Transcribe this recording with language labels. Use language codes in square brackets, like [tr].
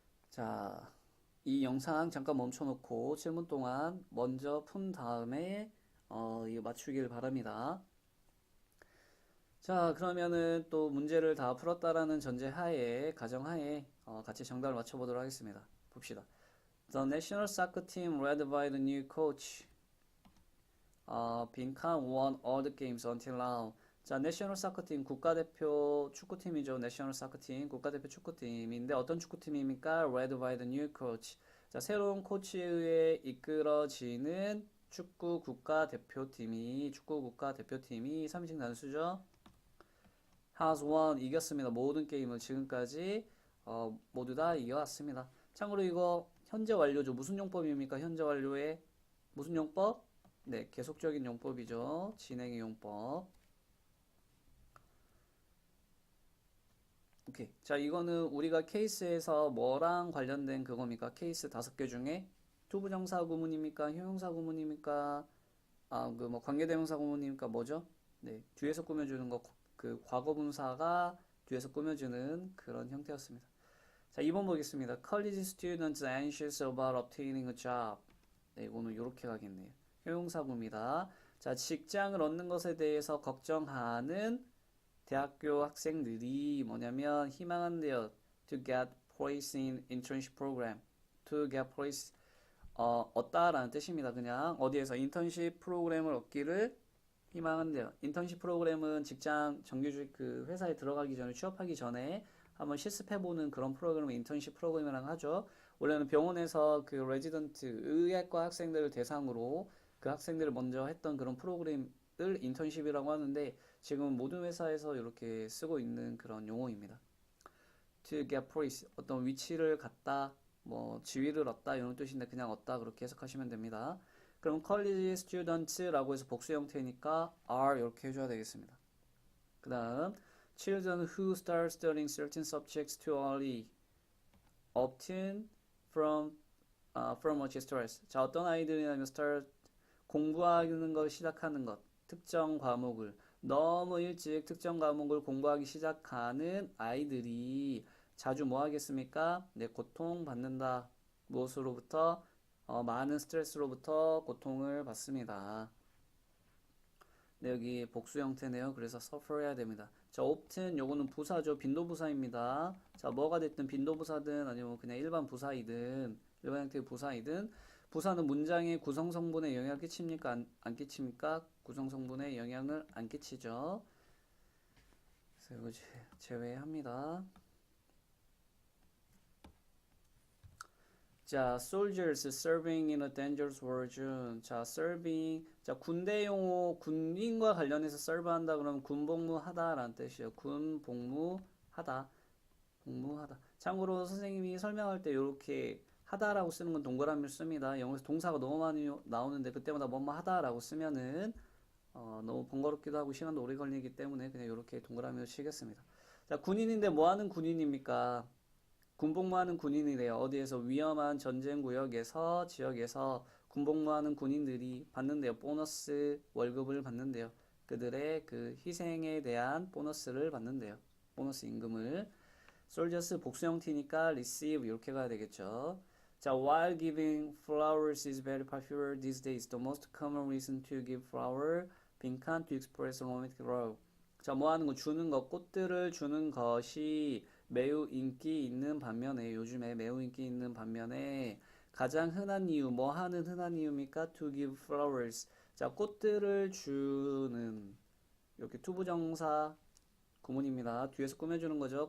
[ko] 자, 이 영상 잠깐 멈춰놓고 7분 동안 먼저 푼 다음에 이거 맞추길 바랍니다. 자, 그러면은 또 문제를 다 풀었다라는 전제하에 가정하에 같이 정답을 맞춰보도록 하겠습니다. 봅시다. [en] The national soccer team led by the new coach 빈칸 won all the games until now. [ko] 자, 내셔널 사커팀 국가대표 축구팀이죠. 내셔널 사커팀 국가대표 축구팀인데 어떤 축구팀입니까? [en] Led by the new coach. [ko] 자, 새로운 코치에 의해 이끌어지는 축구 국가대표팀이 3인칭 단수죠. [en] has won [ko] 이겼습니다. 모든 게임을 지금까지 모두 다 이겨왔습니다. 참고로 이거 현재 완료죠. 무슨 용법입니까? 현재 완료의 무슨 용법? 네, 계속적인 용법이죠. 진행의 용법. 오케이. 자, 이거는 우리가 케이스에서 뭐랑 관련된 그겁니까? 케이스 5개 중에 투부정사 구문입니까? 형용사 구문입니까? 그 뭐 관계대명사 구문입니까? 뭐죠? 네, 뒤에서 꾸며주는 거, 그 과거분사가 뒤에서 꾸며주는 그런 형태였습니다. 자, 2번 보겠습니다. [en] College students anxious about obtaining a job. [ko] 네, 이거는 이렇게 가겠네요. 형용사구입니다. 자, 직장을 얻는 것에 대해서 걱정하는 대학교 학생들이 뭐냐면 희망한대요. [en] To get place in internship program. To get place [ko] 얻다라는 뜻입니다. 그냥 어디에서 인턴십 프로그램을 얻기를 희망한대요. 인턴십 프로그램은 직장 정규직 그 회사에 들어가기 전에 취업하기 전에 한번 실습해보는 그런 프로그램을 인턴십 프로그램이라고 하죠. 원래는 병원에서 그 레지던트 의학과 학생들을 대상으로 그 학생들을 먼저 했던 그런 프로그램을 인턴십이라고 하는데 지금 모든 회사에서 이렇게 쓰고 있는 그런 용어입니다. [en] To get place [ko] 어떤 위치를 갖다 뭐 지위를 얻다 이런 뜻인데 그냥 얻다 그렇게 해석하시면 됩니다. 그럼 [en] college students [ko] 라고 해서 복수 형태니까 [en] are [ko] 이렇게 해줘야 되겠습니다. [en] 그 다음 children who start studying certain subjects too early obtain from much stress. [ko] 자, 어떤 아이들이냐면 [en] start [ko] 공부하는 걸 시작하는 것 특정 과목을 너무 일찍 특정 과목을 공부하기 시작하는 아이들이 자주 뭐 하겠습니까? 네, 고통받는다. 무엇으로부터? 많은 스트레스로부터 고통을 받습니다. 네, 여기 복수 형태네요. 그래서 [en] suffer [ko] 해야 됩니다. 자, [en] often [ko] 요거는 부사죠. 빈도부사입니다. 자, 뭐가 됐든 빈도부사든 아니면 그냥 일반 부사이든 일반 형태의 부사이든 부사는 문장의 구성성분에 영향을 끼칩니까? 안 끼칩니까? 구성성분에 영향을 안 끼치죠. 그래서 이거 제외합니다. [en] 자, soldiers serving in a dangerous war zone. 자, serving. [ko] 자, 군대 용어, 군인과 관련해서 serve한다 그러면 군복무하다라는 뜻이에요. 군복무하다. 복무하다. 참고로 선생님이 설명할 때 이렇게 하다라고 쓰는 건 동그라미를 씁니다. 영어에서 동사가 너무 많이 나오는데 그때마다 뭐뭐 하다라고 쓰면은 너무 번거롭기도 하고 시간도 오래 걸리기 때문에 그냥 이렇게 동그라미를 치겠습니다. 자, 군인인데 뭐 하는 군인입니까? 군복무하는 군인이래요. 어디에서 위험한 전쟁 구역에서 지역에서 군복무하는 군인들이 받는데요. 보너스 월급을 받는데요. 그들의 그 희생에 대한 보너스를 받는데요. 보너스 임금을. [en] soldiers [ko] 복수 형태니까 [en] receive [ko] 이렇게 가야 되겠죠. [en] 자, while giving flowers is very popular these days, the most common reason to give flower, 빈칸 to express romantic love. [ko] 자, 뭐 하는 거? 주는 것, 꽃들을 주는 것이 매우 인기 있는 반면에, 요즘에 매우 인기 있는 반면에, 가장 흔한 이유, 뭐 하는 흔한 이유입니까? [en] To give flowers. [ko] 자, 꽃들을 주는, 이렇게 투부정사 구문입니다. 뒤에서 꾸며주는 거죠.